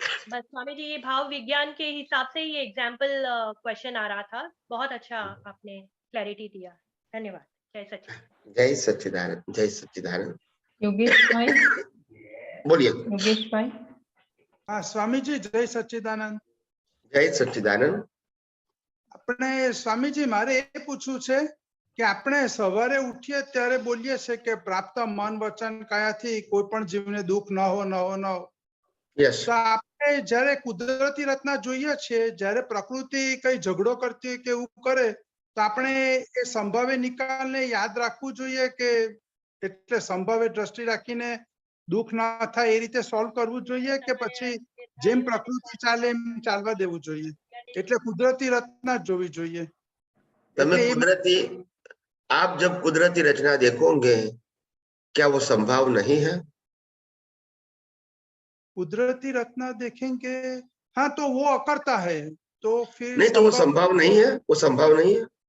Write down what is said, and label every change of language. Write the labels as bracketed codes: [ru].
[hi] बस स्वामी जी, ये भाव विज्ञान के हिसाब से ये एग्जाम्पल क्वेश्चन आ रहा था। बहुत अच्छा आपने क्लैरिटी दिया, धन्यवाद। जय सच्चिदानंद। जय सच्चिदानंद, जय सच्चिदानंद। योगेश भाई, बोलिए। योगेश भाई। हाँ स्वामी जी, जय सच्चिदानंद। जय सच्चिदानंद। [gu] આપણે સ્વામીજી મારે એ પૂછવું છે કે આપણે સવારે ઉઠીએ ત્યારે બોલીએ છે કે પ્રાપ્ત મન વચન કાયાથી કોઈ પણ જીવને દુઃખ ન હો, ન હો, ન હો. તો આપણે જ્યારે કુદરતી રચના જોઈએ છીએ, જ્યારે પ્રકૃતિ કઈ ઝઘડો કરતી હોય કે એવું કરે, તો આપણે એ સંભાવે નિકાલને યાદ રાખવું જોઈએ કે એટલે સંભાવે દ્રષ્ટિ રાખીને દુઃખ ન થાય એ રીતે સોલ્વ કરવું જોઈએ કે પછી જેમ પ્રકૃતિ ચાલે એમ ચાલવા દેવું જોઈએ? એટલે કુદરતી રચના જોવી જોઈએ। [hi] कुदरती, आप जब कुदरती रचना देखोगे क्या वो संभव नहीं है? कुदरती रचना देखेंगे, हाँ, तो वो अकर्ता है, तो फिर नहीं, तो वो संभव नहीं है, वो संभव नहीं है।